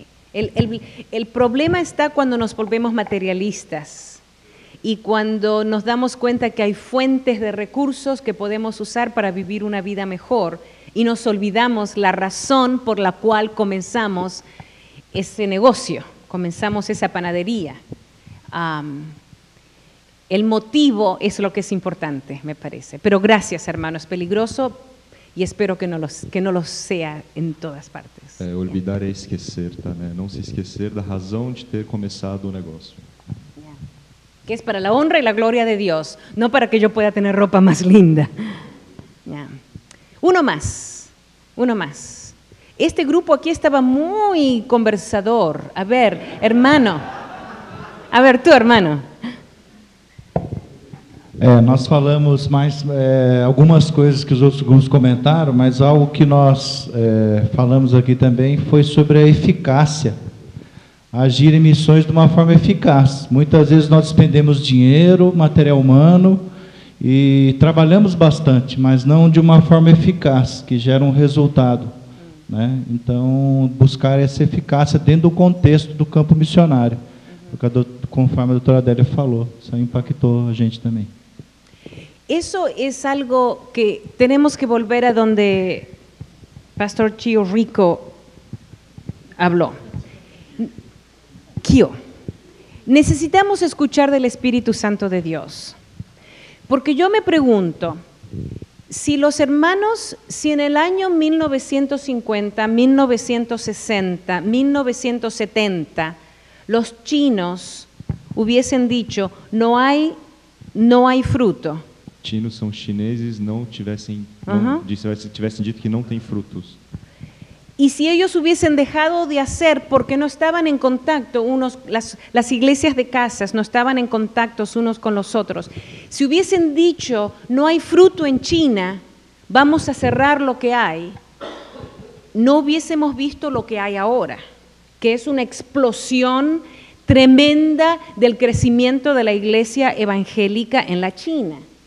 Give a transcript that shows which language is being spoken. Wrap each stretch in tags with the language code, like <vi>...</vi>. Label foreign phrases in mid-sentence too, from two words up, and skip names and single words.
<es>El problema está cuando nos volvemos materialistas y cuando nos damos cuenta que hay fuentes de recursos que podemos usar para vivir una vida mejor y nos olvidamos la razón por la cual comenzamos ese negocio, comenzamos esa panadería. El motivo es lo que es importante, me parece. Pero gracias, hermano, es peligroso e espero que não lo sea em todas partes.</es> <pt>Olvidar é esquecer, tá, né? Não se esquecer da razão de ter começado o negócio.</pt> <es>Que es para la honra y la gloria de Dios, no para que yo pueda tener ropa más linda. Uno más. Este grupo aquí estaba muy conversador. A ver, hermano. A ver, tú, hermano.</es> <pt>Nós falamos mais algumas coisas que os outros grupos comentaram, mas algo que nós falamos aqui também foi sobre a eficácia. Agir em missões de uma forma eficaz. Muitas vezes nós despendemos dinheiro, material humano e trabalhamos bastante, mas não de uma forma eficaz, que gera um resultado, né? Então, buscar essa eficácia dentro do contexto do campo missionário, conforme a doutora Adélia falou. Isso impactou a gente também.</pt> <es>Eso es algo que tenemos que volver a donde Pastor Chio Rico habló. Necesitamos escuchar del Espíritu Santo de Dios, porque yo me pregunto, si los hermanos, si en el año 1950, 1960, 1970, los chinos hubiesen dicho, no hay fruto.</es> <pt>Chinos são chineses, tivessem dito que não tem frutos.</pt> <es>Y si ellos hubiesen dejado de hacer porque no estaban en contacto, las iglesias de casas no estaban en contacto unos con los otros, si hubiesen dicho, no hay fruto en China, vamos a cerrar lo que hay, no hubiésemos visto lo que hay ahora, que es una explosión tremenda del crecimiento de la iglesia evangélica en la China.</es>